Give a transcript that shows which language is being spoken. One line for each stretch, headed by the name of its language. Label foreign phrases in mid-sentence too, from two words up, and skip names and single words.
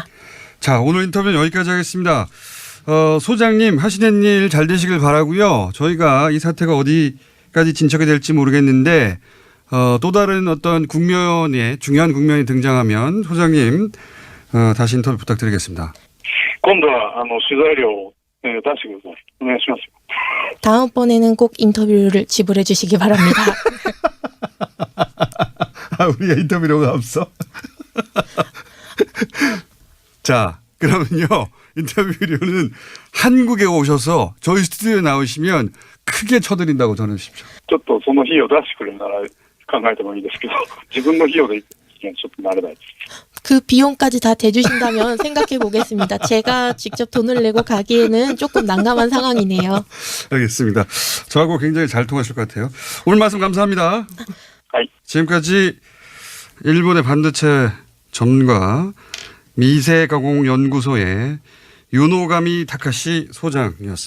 Korean: 자, 오늘 인터뷰는 여기까지 하겠습니다. 소장님 하시는 일 잘 되시길 바라고요. 저희가 이 사태가 어디까지 진척이 될지 모르겠는데 또 다른 어떤 국면에 중요한 국면이 등장하면 소장님 다시 인터뷰 부탁드리겠습니다.
Japanese: 今度は取材料を出してください。お願いします。
Korean: 다음번에는 꼭 인터뷰를 지불해 주시기 바랍니다. 아, 우리가 인터뷰료가 없어? 자, 그러면요. 인터뷰료는 한국에 오셔서 저희 스튜디오에 나오시면 크게 쳐드린다고 전해주십시오.
Japanese: ちょっとその費用出してくれるなら考えてもいいですけど、自分の費用でちょっと慣れないです。
Korean: 그 비용까지 다 대주신다면 생각해 보겠습니다. 제가 직접 돈을 내고 가기에는 조금 난감한 상황이네요. 알겠습니다. 저하고 굉장히 잘 통하실 것 같아요. 오늘 말씀 감사합니다. 지금까지 일본의 반도체 전문가 미세가공연구소의 유노가미 타카시 소장이었습니다.